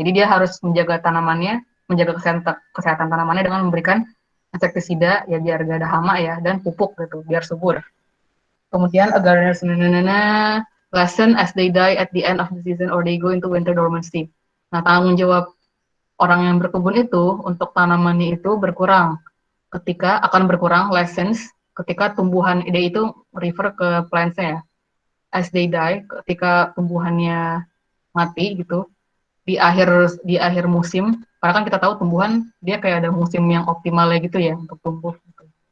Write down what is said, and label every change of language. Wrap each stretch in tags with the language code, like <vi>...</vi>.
<id>Jadi dia harus menjaga tanamannya, menjaga kesehatan tanamannya dengan memberikan insektisida ya biar gak ada hama ya, dan pupuk gitu biar subur.</id> <en>Kemudian a gardener's lesson as they die at the end of the season or they go into winter dormancy.</en> <id>Nah, tanggung jawab orang yang berkebun itu untuk tanamannya itu akan berkurang lessons ketika tumbuhan ide itu refer ke plants-nya ya.</id> <en>As they die,</en> <id>ketika tumbuhannya mati gitu, di akhir musim, karena kan kita tahu tumbuhan dia kayak ada musim yang optimalnya gitu ya untuk tumbuh. Gitu.</id>